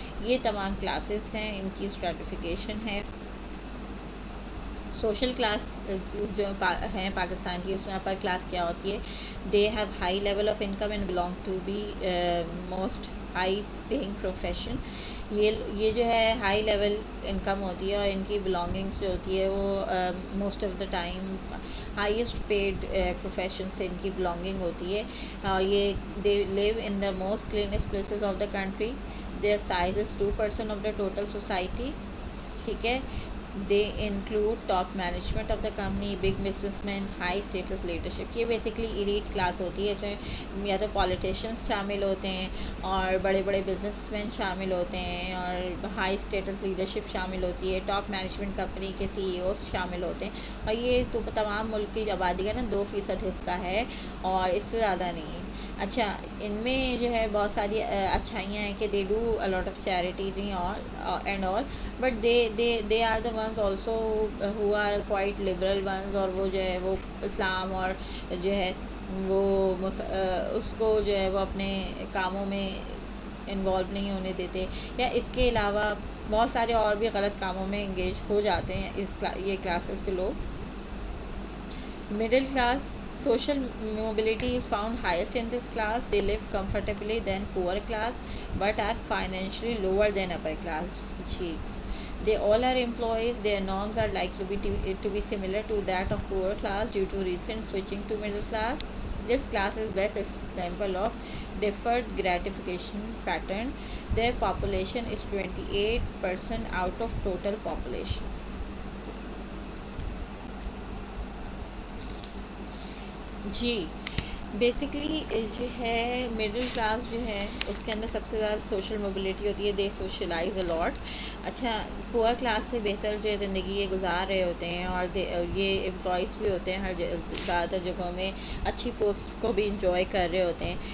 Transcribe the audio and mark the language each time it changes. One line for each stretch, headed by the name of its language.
Urdu: یہ تمام کلاسز ہیں, ان کی اسٹریٹیفیکیشن ہے. سوشل کلاس جو ہیں پاکستان کی, اس میں اپر کلاس کیا ہوتی ہے,
English: They have high level of income and belong to be most high paying profession.
Urdu: یہ جو ہے ہائی لیول انکم ہوتی ہے, اور ان کی بلانگنگس جو ہوتی ہے وہ most of the time highest paid profession سے ان کی بلانگنگ ہوتی ہے.
English: یہ they live in the most cleanest places of the country. Their size is 2% of the total society.
Urdu: ٹھیک ہے,
English: They include top management of the company, big business man, high status leadership.
Urdu: یہ basically elite class ہوتی ہے. اس میں یا تو پالیٹیشینس شامل ہوتے ہیں, اور بڑے بڑے بزنس مین شامل ہوتے ہیں, اور ہائی اسٹیٹس لیڈرشپ شامل ہوتی ہے, ٹاپ مینجمنٹ کمپنی کے CEOs شامل ہوتے ہیں. اور یہ تو تمام ملک کی آبادی کا نا 2% حصہ ہے, اور اس سے زیادہ نہیں ہے. اچھا, ان میں جو ہے بہت ساری اچھائیاں ہیں کہ
English: They do a lot of charity and all, but they are the ones also who are quite liberal ones.
Urdu: اور وہ جو ہے وہ اسلام اور جو ہے وہ اس کو جو ہے وہ اپنے کاموں میں انوالو نہیں ہونے دیتے, یا اس کے علاوہ بہت سارے اور بھی غلط کاموں میں انگیج ہو جاتے ہیں یہ کلاسز کے لوگ.
English: Middle class social mobility is found highest in this class. They live comfortably than poor class, but are financially lower than upper class. They all are employees. Their norms are likely to be similar to that of poor class due to recent switching to middle class. This class is best example of deferred gratification pattern. Their population is 28% out of total population.
Urdu: جی, basically جو ہے middle class جو ہے اس کے اندر سب سے زیادہ social mobility ہوتی ہے.
English: They socialize a lot.
Urdu: اچھا, پور کلاس سے بہتر جو ہے زندگی یہ گزار رہے ہوتے ہیں, اور یہ امپلائیز بھی ہوتے ہیں ہر زیادہ تر جگہوں میں, اچھی پوسٹ کو بھی انجوائے کر رہے ہوتے ہیں.